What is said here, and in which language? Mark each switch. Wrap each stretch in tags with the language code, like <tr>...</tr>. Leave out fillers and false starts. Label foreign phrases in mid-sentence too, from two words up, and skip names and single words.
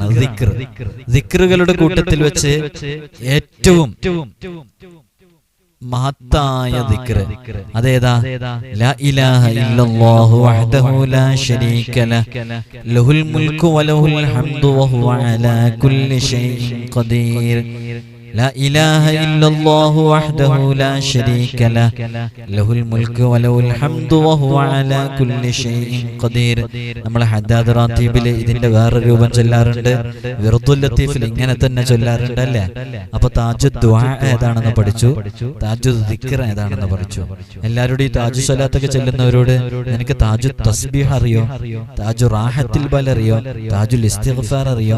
<ml>ദിക്ർ, ദിക്റുകളുടെ കൂട്ടത്തിൽ വെച്ച് ഏറ്റവും മഹത്തായ ദിക്ർ അതേതാ?</ml> <ar>لا إله إلا الله وحده لا شريك له له الملك وله الحمد وهو على كل شيء قدير. لا إله إلا الله وحده لا شريك له له الملك وله الحمد وهو على كل شيء قدير.</ar> <ml>നമ്മൾ ഹദ്ദാദ് റാത്തീബിൽ ഇതിന്റെ വേറെ രൂപം ചൊല്ലാറുണ്ട്. വിർദുൽ ലത്തീഫിൽ ഇങ്ങനെ തന്നെ ചൊല്ലാറുണ്ട് അല്ലേ. അപ്പൊ</ml> <ar>تاج دعاء</ar> <ml>ഏതാണെന്ന് പഠിച്ചു,</ml> <ar>تاج ذكر</ar> <ml>ഏതാണെന്ന് പഠിച്ചു. എല്ലാവരോടും ഈ താജു സ്വലാത്തൊക്കെ ചൊല്ലുന്നവരോട് നിനക്ക്</ml> <ar>تاج تسبيح</ar> <ml>അറിയോ,</ml> <ar>تاج راحة البال</ar> <ml>അറിയോ,</ml> <ar>تاج الاستغفار</ar> <ml>അറിയോ?</ml>